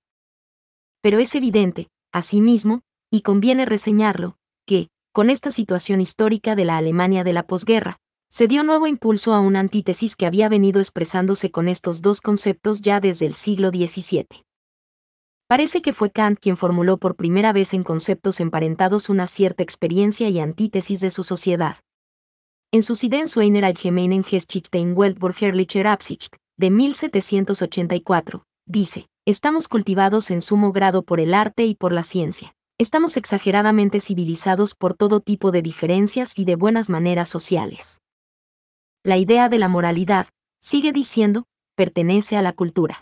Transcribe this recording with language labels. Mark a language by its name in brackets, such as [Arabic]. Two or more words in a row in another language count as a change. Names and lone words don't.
[Spanish] Pero es evidente, asimismo, y conviene reseñarlo, que, con esta situación histórica de la Alemania de la posguerra, se dio nuevo impulso a una antítesis que había venido expresándose con estos dos conceptos ya desde el siglo XVII. Parece que fue Kant quien formuló por primera vez en conceptos emparentados una cierta experiencia y antítesis de su sociedad. En sus Ideen zu einer allgemeinen Geschichte in weltbürgerlicher Absicht, de 1784, dice, estamos cultivados en sumo grado por el arte y por la ciencia. Estamos exageradamente civilizados por todo tipo de diferencias y de buenas maneras sociales. La idea de la moralidad, sigue diciendo, pertenece a la cultura.